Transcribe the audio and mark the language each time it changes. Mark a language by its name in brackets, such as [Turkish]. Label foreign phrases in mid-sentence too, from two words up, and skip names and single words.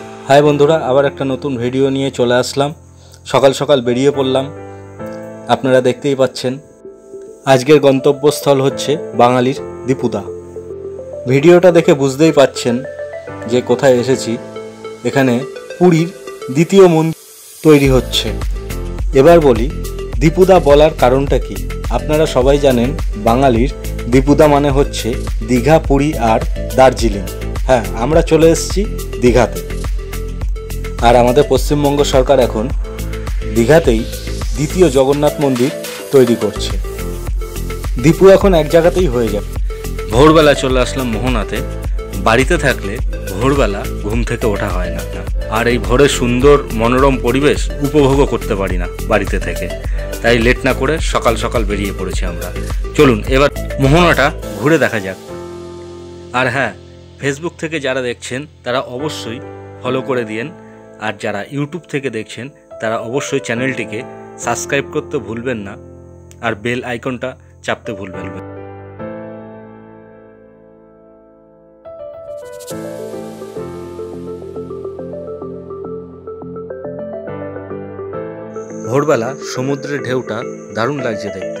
[Bangla] হাই বন্ধুরা আবার এক নতুন ভিডিও নিয়ে চলে আসলাম। সকাল সকাল বেরিয়ে পড়লাম। আপনারা দেখতেই পাচ্ছেন আজকের গন্তব্যস্থল হচ্ছে বাঙালির দীপুদা। ভিডিওটা দেখে বুঝতেই পাচ্ছেন যে কোথায় এসেছি। এখানে পুরীর দ্বিতীয় মন্দির তৈরি হচ্ছে। এবার বলি দীপুদা বলার কারণটা কী। আপনারা সবাই জানেন বাঙালির দীপুদা মানে হচ্ছে দীঘা পুরী আর দার্জিলিং। হ্যাঁ, আমরা চলে এসেছি দীঘাতে। আর আমাদের পশ্চিমবঙ্গ সরকার এখন দীঘাতেই দ্বিতীয় জগন্নাথ মন্দির তৈরি করছে। দীপু এখন এক জায়গাতেই হয়ে যাবে। ভোরবেলা চলে আসলাম মোহনাতে। বাড়িতে থাকলে ভোরবেলা ঘুম থেকে ওঠা হয় না, আর এই ভোরের সুন্দর মনোরম পরিবেশ উপভোগ করতে পারি না বাড়িতে থেকে। তাই লেট না করে সকাল সকাল বেরিয়ে পড়েছি আমরা। চলুন এবার মোহনাটা ঘুরে দেখা যাক। আর হ্যাঁ, ফেসবুক থেকে যারা দেখছেন তারা অবশ্যই ফলো করে দিয়েন। আর যারা ইউটিউব থেকে দেখছেন তারা অবশ্যই চ্যানেলটিকে সাবস্ক্রাইব করতে ভুলবেন না আর বেল আইকনটা চাপতে ভুলবেন না। ভোরবেলা সমুদ্রের ঢেউটা দারুণ लागছে দেখতে।